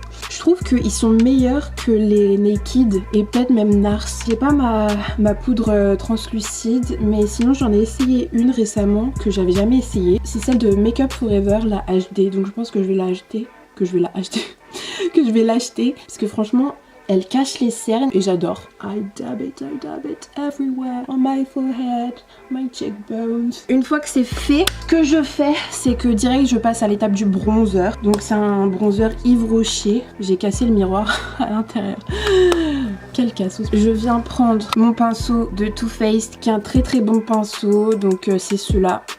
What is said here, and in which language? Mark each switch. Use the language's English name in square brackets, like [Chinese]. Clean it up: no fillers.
[French] Je trouve qu'ils sont meilleurs que les Naked et peut-être même Nars. J'ai pas ma poudre translucide, mais sinon j'en ai essayé une récemment que j'avais jamais essayé. C'est celle de Make Up Forever, la HD, donc je pense que je vais l'acheter. Que je vais l'acheter parce que franchement elle cache les cernes et j'adore. [English] I dab it everywhere, on my forehead, my cheekbones. [French] Une fois que c'est fait, ce que je fais c'est que direct je passe à l'étape du bronzer. Donc c'est un bronzer Yves Rocher. J'ai cassé le miroir à l'intérieur. Quel cassos. Je viens prendre mon pinceau de Too Faced qui est un très bon pinceau, donc c'est celui-là.